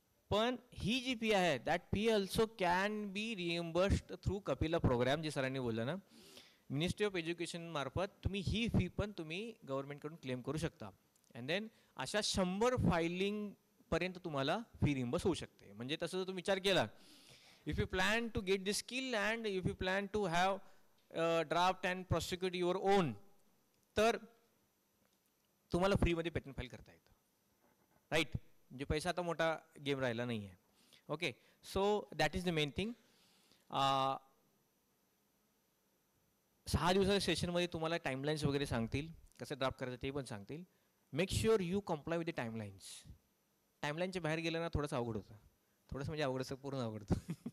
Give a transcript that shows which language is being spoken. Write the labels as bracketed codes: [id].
[mr] पण ही जी फी आहे, [en] that fee also can be reimbursed [mr] through Kapila programme, जे सरांनी बोललं ना, मिनिस्ट्री ऑफ एज्युकेशन मार्फत तुम्ही ही फी पण तुम्ही गव्हर्नमेंटकडून क्लेम करू शकता. अँड देन अशा 100 फायलिंगपर्यंत तुम्हाला फी रिएम्बर्स होऊ शकते. म्हणजे तसं जर तुम्ही विचार केला [en] If you plan to get the skill and if you plan to have draft and prosecute your own, [mr] तर तुम्हाला फ्रीमध्ये पेटंट फाईल करता येतं, राईट. म्हणजे पैसा आता मोठा गेम राहिला नाही आहे. [en] Okay, so that is the main thing. [mr] 6 दिवसाच्या सेशनमध्ये तुम्हाला टाईमलाईन्स वगैरे सांगतील, कसं ड्राफ्ट करायचं ते पण सांगतील. [en] Make sure you comply with the timelines. [mr] टाईमलाईनच्या बाहेर गेलं ना थोडंसं अवघड होतं, थोडंसं म्हणजे अवघड असं पूर्ण अवघड होतं.